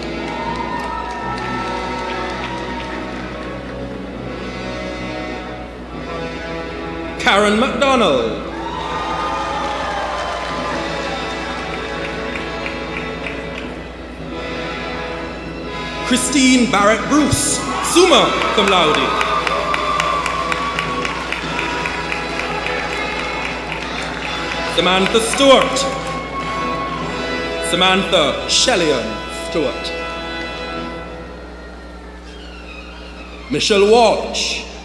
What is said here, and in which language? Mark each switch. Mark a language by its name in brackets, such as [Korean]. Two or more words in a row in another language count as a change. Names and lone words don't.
[English] Karen McDonald, Christine Barrett Bruce, [Latin] summa cum laude, [English] Samantha Stewart, Samantha Shellian Stewart, Michelle Walsh,